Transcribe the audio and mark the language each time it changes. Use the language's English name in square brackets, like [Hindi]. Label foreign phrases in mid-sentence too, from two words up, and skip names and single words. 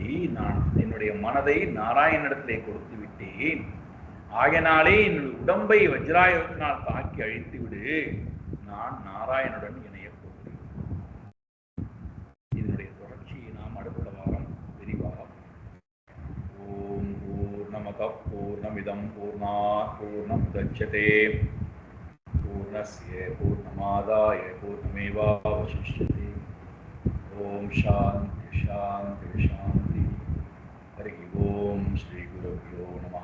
[Tamil] நான் என்னுடைய மனதை நாராயணனிடத்திலே கொடுத்து விட்டேன். ஆகையினாலே என்னுடைய உடம்பை வஜ்ராயுதத்தினால் தாக்கி அழித்து விடு, நான் நாராயணனுடன் இணைய போகிறேன். இதனுடைய தொடர்ச்சியை நாம் அடுத்த வாரம் விரிவாக. [Sanskrit] ॐ पूर्णमदः पूर्णमिदं पूर्णात् पूर्णमुदच्यते पूर्णस्य पूर्णमादाय पूर्णमेवावशिष्यते. ॐ शान्ति शान्ति शान्ति. हरि ॐ श्री गुरुभ्यो नमः.